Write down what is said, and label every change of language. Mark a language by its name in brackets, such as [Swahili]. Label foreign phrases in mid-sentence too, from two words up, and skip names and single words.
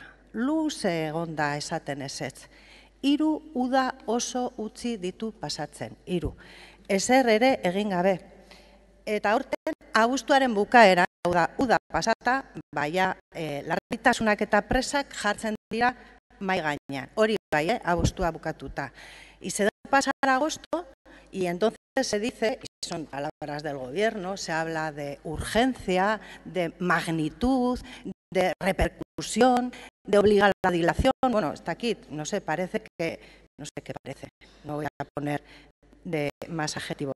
[Basque] Luze egonda esaten ezetz. 3 uda oso utzi ditu pasatzen, 3. Ezer ere egin gabe. Eta aurten, abuztuaren bukaera, uda pasata, larritasunak eta presak jartzen dira mai gainean. Hori bai, abuztua bukatuta. [Spanish] Y se da pasar agosto y entonces se dice, y son palabras del gobierno, se habla de urgencia, de magnitud, de repercusión, de obligar a la dilación. Bueno, está aquí, no sé, parece que, no sé qué parece, no voy a poner de más adjetivos.